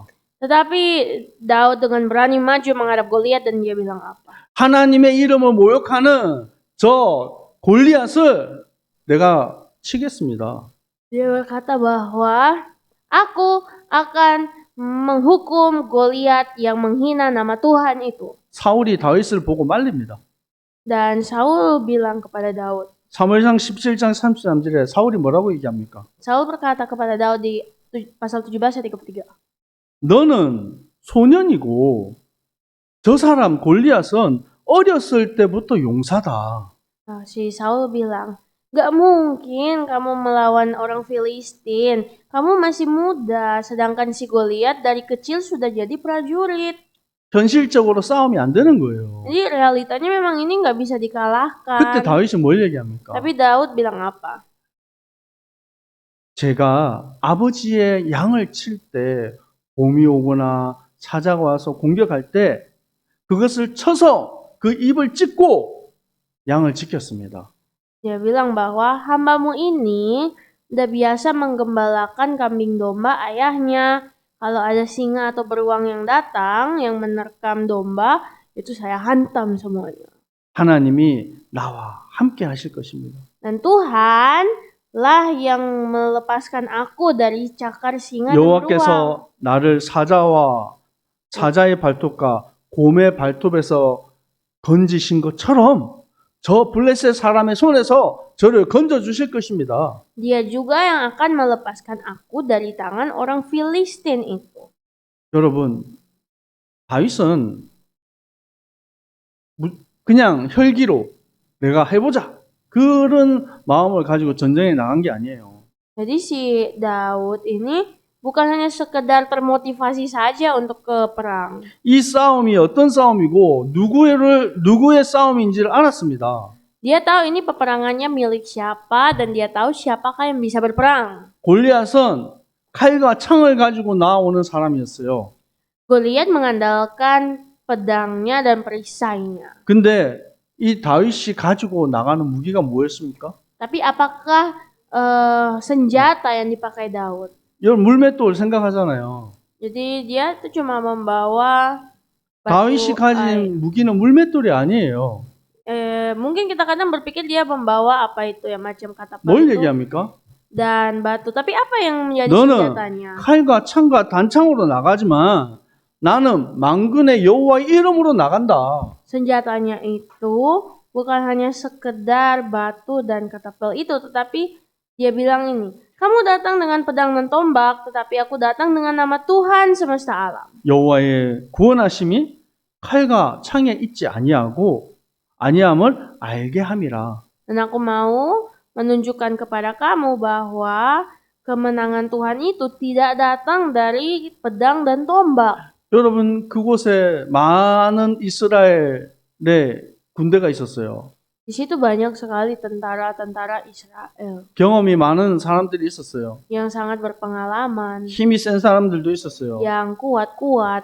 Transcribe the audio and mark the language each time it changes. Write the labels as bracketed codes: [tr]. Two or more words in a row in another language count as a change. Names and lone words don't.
[id] Tetapi Daud dengan berani maju menghadap Goliat dan dia bilang apa? [ko] 하나님의 이름을 모욕하는 저 골리앗을 내가 치겠습니다. [id] Dia berkata bahwa aku akan menghukum Goliat yang menghina nama Tuhan itu. [ko] 사울이 다윗을 보고 말립니다. [id] Dan Saul bilang kepada Daud. [ko] 사무엘상 17장 33절에 사울이 뭐라고 얘기합니까? [id] Saul berkata kepada Daud di pasal 17 ayat 33. [ko] 너는 소년이고 저 사람 골리앗은 어렸을 때부터 용사다. [id] Si Saul bilang, gak mungkin kamu melawan orang Filistin. Kamu masih muda, sedangkan si Goliat dari kecil sudah jadi prajurit. [ko] 현실적으로 싸움이 안 되는 거예요. [id] Jadi realitanya memang ini gak bisa [ko] 그때 [id] dikalahkan. [ko] 다윗이 뭘 얘기합니까? [id] Tapi Daud bilang apa? [ko] 제가 아버지의 양을 칠 때 곰이 오거나 사자가 와서 공격할 때 그것을 쳐서 그 입을 찢고 양을 지켰습니다. [id] Dia bilang bahwa hambamu ini udah biasa menggembalakan kambing domba ayahnya. Kalau ada singa atau beruang yang datang, yang menerkam domba, itu saya hantam semuanya. [ko] 하나님이 나와 함께 하실 것입니다. [id] Dan Tuhan lah yang melepaskan aku dari cakar singa dan beruang. [ko] 여호와께서 나를 사자의 발톱과 곰의 발톱에서 건지신 것처럼 저 블레셋 사람의 손에서 저를 건져 주실 것입니다. [id] Dia juga yang akan melepaskan aku dari tangan orang Filistin itu. [ko] 여러분, 다윗은 그냥 혈기로 내가 해보자 그런 마음을 가지고 전쟁에 나간 게 아니에요. [id] Jadi si Daud ini bukan hanya sekedar termotivasi saja untuk ke perang. [ko] 이 싸움이 어떤 싸움이고 누구의 싸움인지를 알았습니다. [id] Dia tahu ini peperangannya milik siapa dan dia tahu siapakah yang bisa berperang. [ko] 골리앗은 칼과 창을 가지고 나오는 사람이었어요. [id] Goliat mengandalkan pedangnya dan perisainya. [ko] 근데 이 다윗이 가지고 나가는 무기가 뭐였습니까? [id] Tapi apakah senjata yang dipakai Daud? [ko] 여러분 물맷돌 생각하잖아요. [id] Jadi dia tuh cuma membawa [ko] 다윗이 가진 무기는 물맷돌이 아니에요. [id] mungkin kita kadang berpikir dia membawa apa itu ya macam katapult [ko] 뭘 [id] itu [ko] 얘기합니까? [id] dan batu. Tapi apa yang menjadi [ko] 너는 [id] senjatanya? [ko] 칼과 창과 단창으로 나가지만 나는 만군의 여호와의 이름으로 나간다. [id] Senjatanya itu bukan hanya sekedar batu dan katapult itu, tetapi dia bilang ini, kamu datang dengan pedang dan tombak, tetapi aku datang dengan nama Tuhan semesta alam. [ko] 여호와의 구원하심이 칼과 창에 있지 아니함을 알게 함이라. [id] Dan aku mau menunjukkan kepada kamu bahwa kemenangan Tuhan itu tidak datang dari pedang dan tombak. [ko] 여러분 그곳에 많은 이스라엘의 군대가 있었어요. [id] Di situ banyak sekali tentara-tentara Israel [ko] 경험이 많은 사람들이 있었어요. [id] yang sangat berpengalaman, [ko] 힘이 센 사람들도 있었어요. [id] yang kuat-kuat,